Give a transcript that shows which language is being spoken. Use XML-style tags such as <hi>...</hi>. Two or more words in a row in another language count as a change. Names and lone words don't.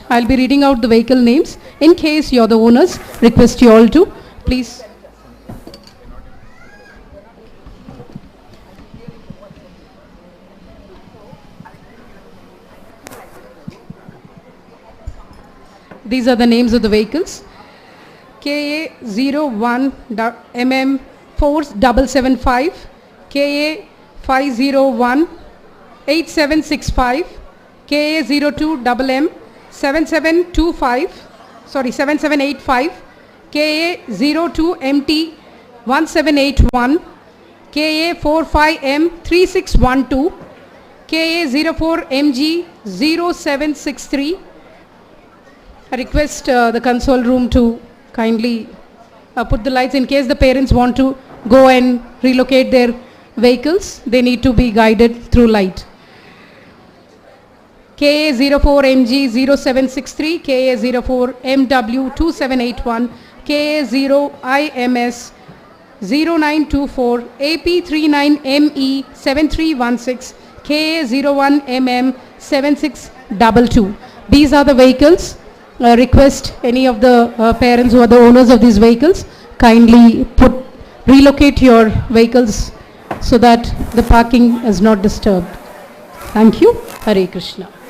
<en>I'll be reading out the vehicle names. In case you're the owners, request you all to please. These are the names of the vehicles. KA01 MM 4775, KA 501 8765, KA02 MM 7785, KA02 MT 1781, KA45M 3612, KA04 MG 0763. I request the console room to kindly put the lights in case the parents want to go and relocate their vehicles. They need to be guided through light. KA04MG 0763, KA04MW 2781, KA0IMS 0924, AP39ME 7316, KA01MM 7622. These are the vehicles. Request any of the parents who are the owners of these vehicles, kindly relocate your vehicles so that the parking is not disturbed. Thank you.</en> <sa>Hare Krishna.</sa>